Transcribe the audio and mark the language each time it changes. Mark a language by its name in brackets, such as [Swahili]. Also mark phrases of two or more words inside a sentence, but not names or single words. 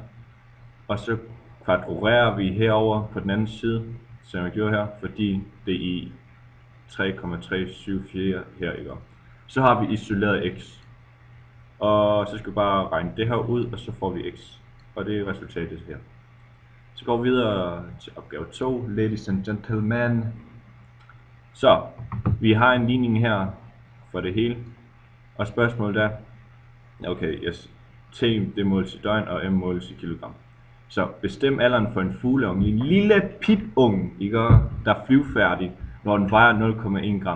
[Danish] Og så kvadrulerer vi herover på den anden side, som jeg gjorde her, fordi det er i 3,374 her, ikke? Så har vi isoleret X. Og så skal vi bare regne det her ud, og så får vi X. Og det er resultatet her. Så går vi videre til opgave 2, [English] ladies and gentlemen. [Danish] Så, vi har en ligning her for det hele. Og spørgsmålet er, [English] okay, yes, [Danish] T det måles i døgn, og M måles i kilogram. Så bestem alderen for en fugleunge, en lille pipunge, ikke, der er flyvefærdig, når den vejer 0,1 gram.